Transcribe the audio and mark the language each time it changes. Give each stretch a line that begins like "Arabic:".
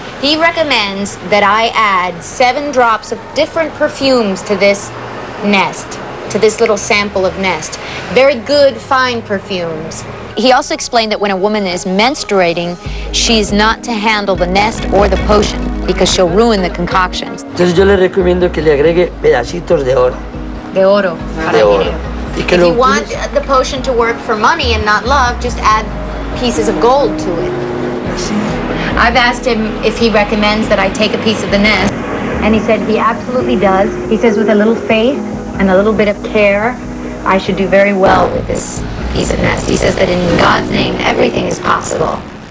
English: He recommends that I add 7 drops of different perfumes to this nest, to this little sample of nest. Very good, fine perfumes. He also explained that when a woman is menstruating, she's not to handle the nest or the potion because she'll ruin the concoctions.
Spanish: Entonces yo le recomiendo que le agregue pedacitos de oro. De oro. De oro.
English: If you want the potion to work for money and not love, just add pieces of gold to it. I've asked him if he recommends that I take a piece of the nest, and he said he absolutely does. He says with a little faith and a little bit of care, I should do very well with this piece of nest. He says that in God's name, everything is possible.